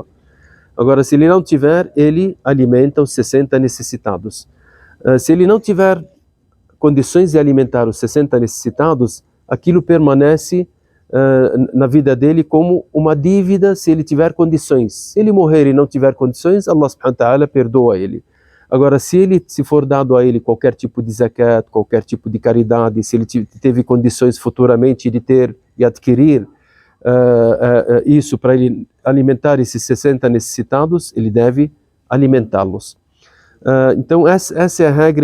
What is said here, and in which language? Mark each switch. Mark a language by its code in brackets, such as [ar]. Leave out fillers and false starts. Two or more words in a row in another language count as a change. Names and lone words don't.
[pt] Agora, se ele não tiver, ele alimenta os 60 necessitados. Se ele não tiver condições de alimentar os 60 necessitados, aquilo permanece na vida dele como uma dívida se ele tiver condições. Se ele morrer e não tiver condições, Allah [ar] سبحانه وتعالى [pt] perdoa ele. Agora, se for dado a ele qualquer tipo de zakat, qualquer tipo de caridade, se ele teve condições futuramente de ter e adquirir isso para ele alimentar esses 60 necessitados, ele deve alimentá-los. Então, essa é a regra.